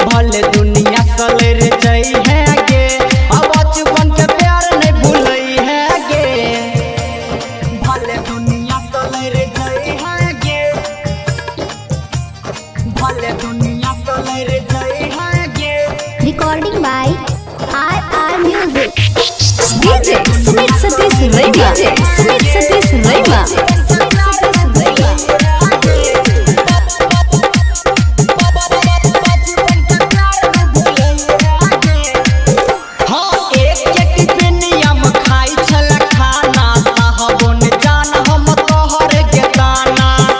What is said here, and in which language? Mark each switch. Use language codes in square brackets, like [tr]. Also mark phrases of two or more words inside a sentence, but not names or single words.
[mai] भले दुनिया चले रे जई है गे, अब बचपन के प्यार में भूलई है गे। भले दुनिया चले रे जई है गे, भले दुनिया चले रे जई है गे। [en] Recording by RR Music. DJ Sumit Satish Rema. Sumit Satish Rema. [mai] हाँ एक टिफिनिया में खाई छल खाना, साहबो ने जान हम तोहरे के दाना।